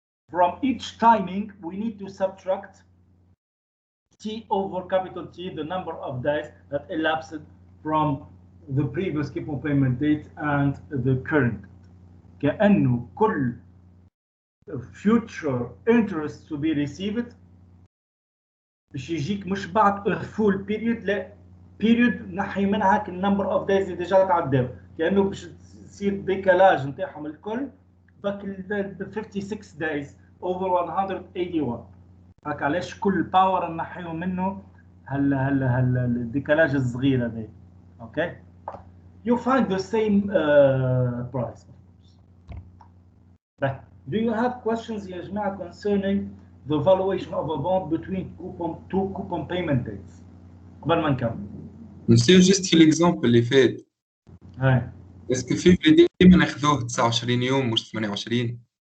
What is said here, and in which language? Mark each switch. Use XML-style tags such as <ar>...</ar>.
<en>From each timing, we need to subtract T over capital T, the number of days that elapsed from the previous coupon payment date and the current.</en> <ar>كأنه كل</ar> <en>future interest to be received</en> <ar>باش يجيك مش بعد</ar> <en>a full period،</en> <ar>لا period نحي منها</ar> <en>number of days</en> <ar>اللي ديجا تعداو، كأنه باش تصير ديكالاج نتاعهم الكل باك 56</ar> <en>days over 181.</en> <ar>هاك علاش كل باور نحيو منه هلا الديكالاج الصغير هذا. اوكي.</ar> <en>You find the same price, of course. But do you have questions</en> <ar>يا جماعة</ar> <en>concerning the valuation of a bond between two coupon payment dates؟</en> <ar>قبل ما نكمل. نسيو جست في الاكزامبل اللي فات. هاي. اسكو فيفري ديما ناخذوه 29 يوم مش 28؟</ar>